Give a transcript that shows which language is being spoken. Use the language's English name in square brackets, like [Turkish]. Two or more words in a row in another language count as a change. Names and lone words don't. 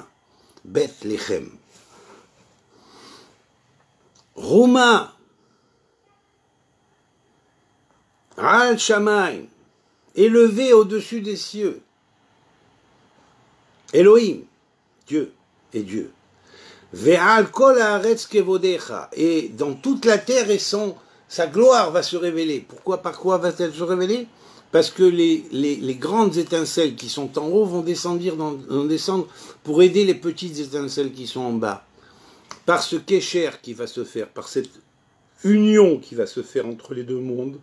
[French] Bet Lechem. [Hebrew] רומה על השמים, [French] élevé au-dessus des cieux. Elohim, Dieu et Dieu. [Hebrew] ועל כל הארץ כבודך, [French] et dans toute la terre et sa gloire va se révéler. Pourquoi, par quoi va-t-elle se révéler? Parce que les grandes étincelles qui sont en haut vont descendre pour aider les petites étincelles qui sont en bas. Par ce kécher qui va se faire, par cette union qui va se faire entre les deux mondes.